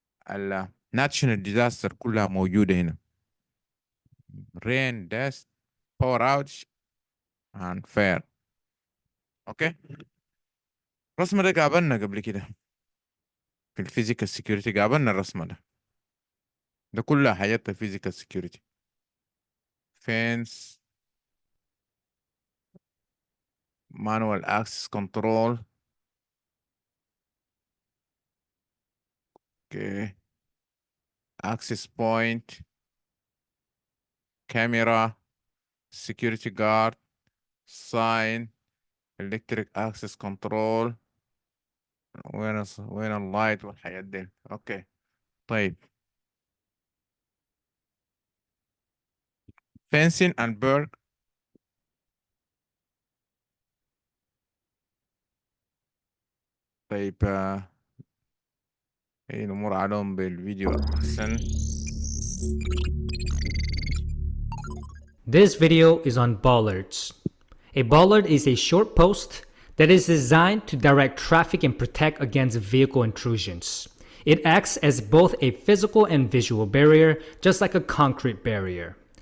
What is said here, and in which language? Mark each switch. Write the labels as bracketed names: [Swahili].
[Arabic] الناتشونال ديزاستر كلها موجودة هنا. [English] rain, dust, power outage and fire. [Arabic] اوكي، الرسمة ده قابلنا قبل كده في الفيزيكال سيكيورتي، قابلنا الرسمة ده كلها حاجات الفيزيكال سيكيورتي. [English] fence, manual access control. Okay, access point, camera, security guard, sign, electric access control. [Arabic] وين اللايت والحاجات دي. اوكي طيب، [English] fencing and burg. [Arabic] طيب نمر عليهم بالفيديو احسن. [English] This video is on bollards. A bollard is a short post that is designed to direct traffic and protect against vehicle intrusions. It acts as both a physical and visual barrier, just like a concrete barrier.